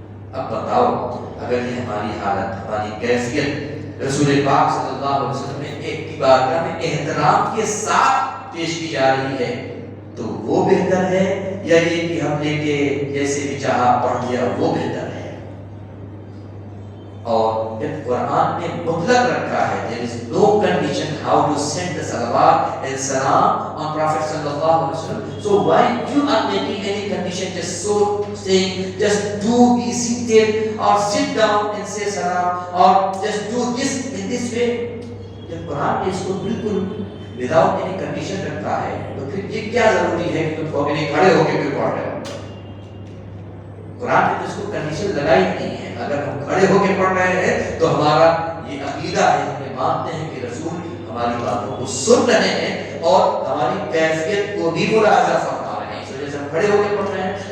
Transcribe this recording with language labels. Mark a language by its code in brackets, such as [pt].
[hi] अब बताओ, अगर ये हमारी हालत, हमारी कैफियत रसूल पाक सल्लल्लाहु अलैहि वसल्लम ने एक की बारगाह में एहतराम के साथ पेश की जा रही है, तो वो बेहतर है या ये कि हम लेके जैसे भी चाहा पढ़ लिया वो बेहतर है? और जब कुरान ने मुतलक रखा है, [en] there is no condition how to send the salawat and salam on Prophet sallallahu alaihi wasallam. So why you are making any condition, just so saying just do be seated or sit down and say salam or just do this in this way? [hi] जब कुरान ने इसको बिल्कुल [en] without any condition [hi] रखा है, तो फिर ये क्या जरूरी है कि तुम कभी नहीं खड़े होकर क्यों पढ़ रहे हो? कुरान ने इसको कंडीशन लगाई नहीं है। अगर हम खड़े होकर पढ़ रहे हैं तो हमारा ये अकीदा है, हम मानते हैं कि रसूल हमारी बातों को सुन रहे हैं और हमारी कैफियत को भी मुलाहाजा फरमा रहे हैं। इस वजह से हम खड़े होकर पढ़ रहे हैं।